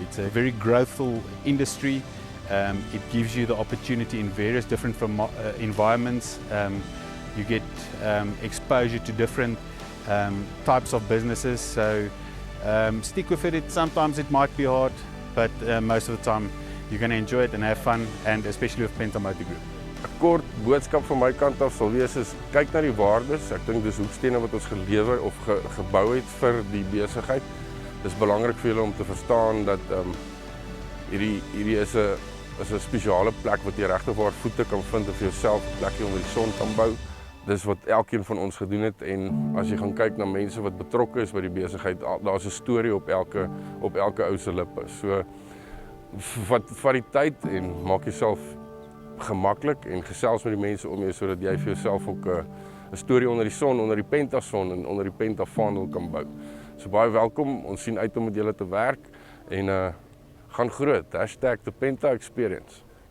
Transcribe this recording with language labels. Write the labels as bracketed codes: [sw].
[en] It's a very growthful industry. It gives you the opportunity in various different environments. You get exposure to different types of businesses. So stick with it. Sometimes it might be hard, but most of the time you're going to enjoy it and have fun, and especially with Penta Motor Group. [af] 'n Kort boodskap van my kant af sal wees is kyk na die waardes. Ek dink dis hoekstene wat ons gelewer of gebou het vir die besigheid. Dis belangrik vir julle om te verstaan dat hierdie is 'n spesiale plek wat jy regtig waar voete kan vind en vir jouself 'n plekjie onder die son kan bou. Dis wat elkeen van ons gedoen het, en as jy gaan kyk na mense wat betrokke is by die besigheid, daar's 'n storie op elke ou se lippe. So vat die tyd en maak jouself gemaklik en gesels met die mense om jou sodat jy vir jouself ook 'n storie onder die son, onder die Penta son en onder die Penta vaandel kan bou. So baie welkom. Ons sien uit om met julle te werk en gaan groot. #The Penta Experience.